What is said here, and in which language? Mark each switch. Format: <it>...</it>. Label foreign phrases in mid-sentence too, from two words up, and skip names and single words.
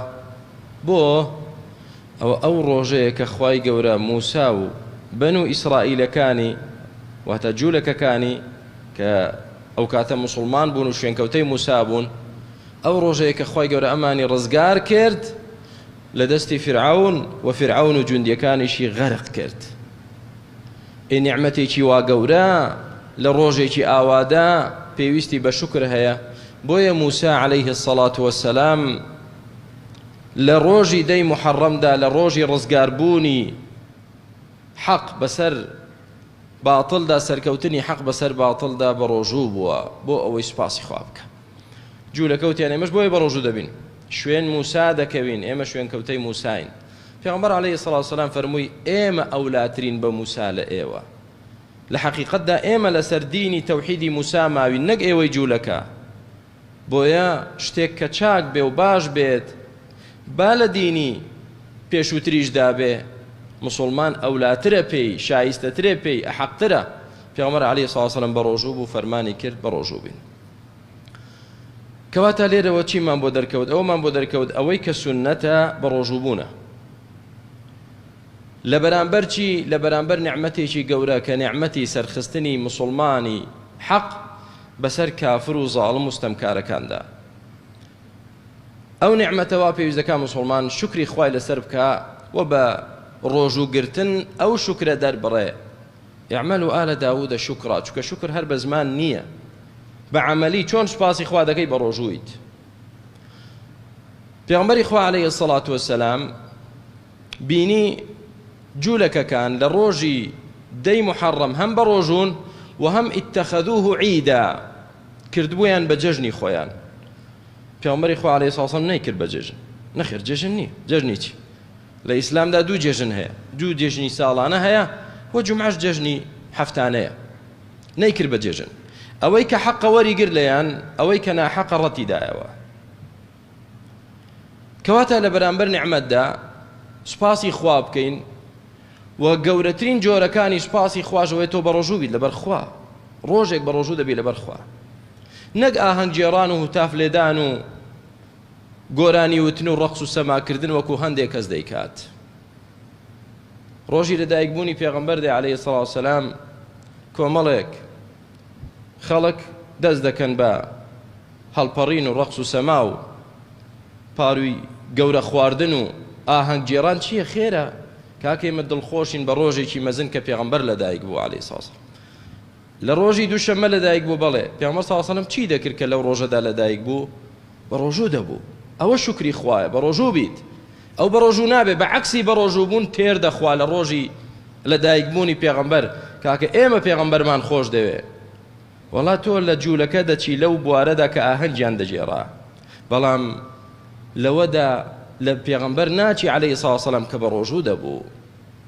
<ckb>بۆ ئەو ڕۆژەیە کە خوای گەورە موسا و بەنو ئیسرائیلەکانی واتە جوولەکەکانی کە ئەو کاتە موسڵمان بوون و شوێنکەوتەی موسا بوون، ئەو ڕۆژەیە کە خوای گەورە ئەمانی ڕزگار کرد لە دەستی فرعون و فرعون و جوندیەکانیشی غەرق کرد. نیعمەتێکی وا گەورە لە ڕۆژێکی ئاوادا پێویستی بە شوکر هەیە. بۆیە موسا</ckb> <ar>عليه الصلاة والسلام</ar> <ckb>لە ڕۆژی دەی محەڕەمدا، لە ڕۆژی ڕزگاربوونی حەق بەسەر باتڵدا، سەرکەوتنی حەق بەسەر باتڵدا بە ڕۆژوو بووە بۆ ئەوەی سوپاسی خوا بکە. جوولەکەوتیان ئێمەش بۆیە بە ڕۆژوو دەبین، شوێن موسا دەکەوین، ئێمە شوێنکەوتەی موساین. پێغەمبەر</ckb> <ar>عليه الصلاة والسلام</ar> <ckb>فەرمووی: ئێمە ئەولاترین بە موسا لە ئێوە. لە حەقیقەتدا ئێمە لەسەر دینی تەوحیدی موسا ماوین، نەک ئێوەی جوولەکە. بۆیە شتێک کە چاک بێ و باش بێت با لە دینی پێشووتریشدا بێ، مسلمان ئەولاترە پێی، شایستەترێ پێی، ئەحەقترە. پێغەمبەر</ckb> <ar>عليه الصلاة والسلام</ar> <ckb>بە ڕۆژوو بوو، فەرمانی کرد بە ڕۆژوو بین. کەواتە لێرەوە چیمان بۆ دەرکەوت؟ ئەومان بۆ دەرکەوت ئەوەی کە سونەتە بە ڕۆژوو بوونە. لە بەرامبەر چی؟ لە بەرامبەر نیعمەتێکی گەورە کە نیعمەتی سەرخستنی مسلمانی حەق بەسەر کافر و زاڵم و ستەمکارەکاندا. ئەو نیعمەتەوە پێویستەکە مسلمان شکری خوای لەسەر بکە و بە ڕۆژووگرتن ئەو شکرە دەربڕێ.</ckb> <ar>اعملوا آل داود شکرا،</ar> <ckb>چونکە شکر هەر بە زمان نییە، بە عەمەلی چۆن سوپاسی خوا دەکەی بە ڕۆژوویت. پێغەمبەری خوا</ckb> <ar>عليه الصلاة والسلام</ar> <ckb>بینی جوولەکەکان لە ڕۆژی دەی محەڕەم هەم بە ڕۆژوون و هەم</ckb> <ar>ئیتەخەذوه عیدا،</ar> <ckb>کردبوویان بە جەژنی خۆیان. پێغەمبەری خوا</ckb> <ar>عليه الصلاة والسلام</ar> <ckb>نەیکرد بە جەژن. نەخێر، جەژن نییە. جەژنی چی؟ لە ئیسلامدا دوو جێژن هەیە، دوو جێژنی ساڵانە هەیە و جومعەش جەژنی هەفتانەیە. نەیکرد بە جێژن. ئەوەی کە حەقە وەریگر لەیان، ئەوەی کە ناحەقە ڕەتیدایەوە. کەواتە لە بەرامبەر نیعمەتدا سوپاسی خوا بکەین و گەورەترین جۆرەکانی سوپاسی خواشەوەی تۆ بە ڕۆژوو بیت لەبەر خوا. ڕۆژێک بە ڕۆژوو دەبی لەبەر خوا، نەک ئاهەنگ جێڕان و هوتاف لێدان و گۆرانی وتن و ڕەقس و سەماکردن وەکو هەندێک کەس دەیکات. ڕۆژی لەدایکبوونی پێغەمبەر دێ</ckb> <ar>عليه الصلاة والسلام</ar> <ckb>کۆمەڵێک خەڵک دەست دەکەن بە هەڵپەڕین و ڕەقس و سەما و پاروی گەورە خواردن و ئاهەنگ جێڕان. چییە خێرە؟ کاکەمە دڵخۆشین بە ڕۆژێکی مەزن کە پێغەمبەر لەدایک بوو</ckb> <ar>عليه الصلاة والسلام.</ar> <ckb>لە ڕۆژی دووشەممە لەدایک بوو، بەڵێ پێغەمبەر</ckb> <ar>صلی الله علیه و سلم</ar> <ckb>چی دەکرد کە لەو ڕۆژەدا لەدایک بوو؟ بە ڕۆژوو دەبوو. ئەوە شکری خوایە، بە ڕۆژوو بیت. ئەو بە ڕۆژوو نابێ، بە عەکسی بە ڕۆژوو بوون تێر دەخوا لە ڕۆژی لەدایکبوونی پێغەمبەر. کاکە ئێمە پێغەمبەرمان خۆش دەوێ، وەڵا تۆ لە جوولەکە دەچی لەو بوارەدا کە ئاهەنگیان دەجێڕا، بەڵام لەوەدا لە پێغەمبەر ناچی</ckb> <ar>عليه الصلاة والسلام</ar> <ckb>کە بە ڕۆژوو دەبوو.</ckb>